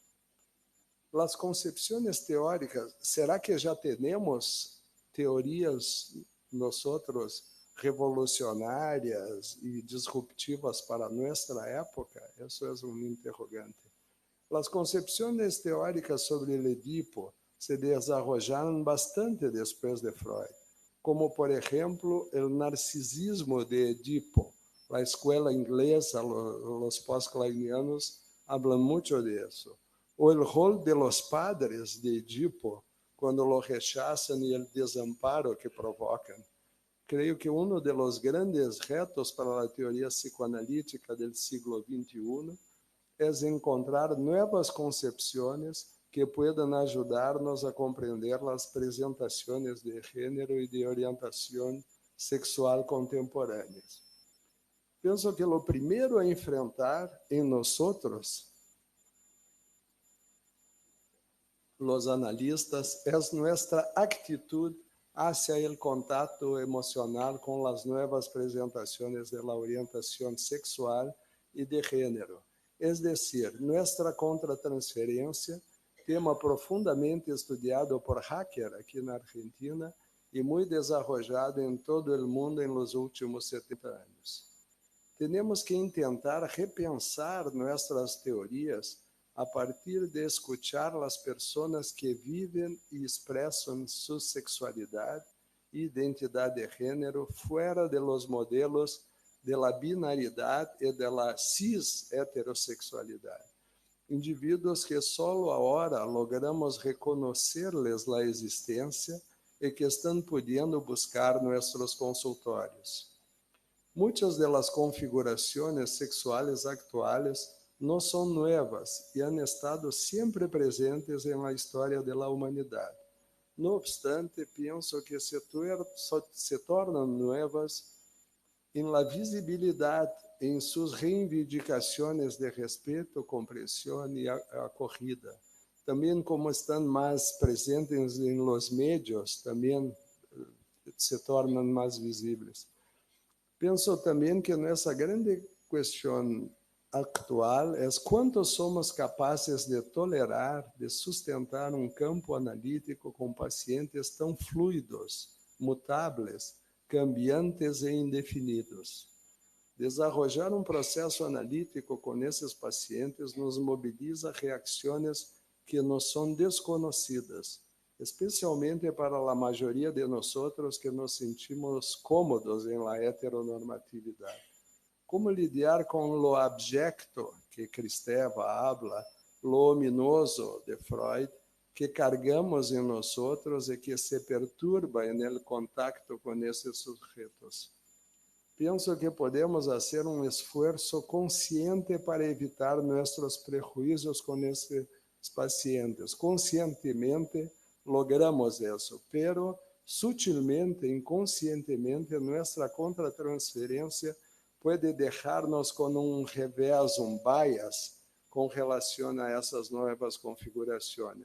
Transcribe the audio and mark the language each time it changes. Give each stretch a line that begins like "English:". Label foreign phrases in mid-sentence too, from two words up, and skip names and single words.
Portuguese: As concepções teóricas, será que já temos teorias nosotros revolucionárias e disruptivas para nossa época? Isso é interrogante. As concepções teóricas sobre o Edipo se desarrollaram bastante depois de Freud, como
Spanish: por ejemplo el narcisismo
Portuguese: de Edipo.
Spanish: La escuela inglesa, los post-kleinianos hablan mucho de eso. O el rol de los padres de Edipo, cuando lo rechazan y el desamparo que provocan. Creo que uno de los grandes retos para la teoría psicoanalítica del siglo XXI es encontrar nuevas concepciones que puedan ayudarnos a comprender
Portuguese: as presentações de gênero e de orientação sexual contemporâneas. Penso que o primeiro a enfrentar em nós, os analistas, é nossa
Spanish: actitud hacia
Portuguese: o contato emocional com as novas presentações de la orientação sexual e de gênero,
Spanish: es decir,
Portuguese: nossa contratransferência, tema profundamente estudiado por Hacker aqui na Argentina e muito desarrollado em todo o mundo nos últimos 70 anos. Temos que tentar repensar nossas teorias a partir de escuchar as pessoas que vivem e expressam sua sexualidade e identidade de gênero fora de los modelos de la binaridade e de la cis-heterossexualidade. Indivíduos que só agora logramos reconhecer-lhes a existência e que estão podendo buscar nossos consultórios. Muitas das configurações sexuais atuais não são novas e
Spanish: han estado
Portuguese: sempre presentes em la história da humanidade.
Spanish: No obstante,
Portuguese: penso que se tornam novas em la visibilidade, em suas reivindicações de respeito, compreensão e acolhida. Também como estão mais presentes em
Spanish: los medios,
Portuguese: também se tornam mais visíveis. Penso também que nossa grande questão actual é quanto somos capazes de tolerar, de sustentar campo analítico com pacientes tão fluidos, mutáveis, cambiantes e indefinidos. Desarrollar processo analítico com esses pacientes nos mobiliza reações que nos são desconhecidas, especialmente para a maioria de nós que nos sentimos cómodos em la heteronormatividade. Como lidar com lo abjecto, que Kristeva habla,
Spanish: lo ominoso
Portuguese: de Freud, que cargamos em nós e que se perturba no contato com esses sujeitos. Penso que podemos fazer um esforço consciente para evitar nossos prejuízos com esses pacientes. Conscientemente logramos isso, pero sutilmente, inconscientemente, nossa contratransferência pode deixar-nos com um revés, um bias, com relação a essas novas configurações.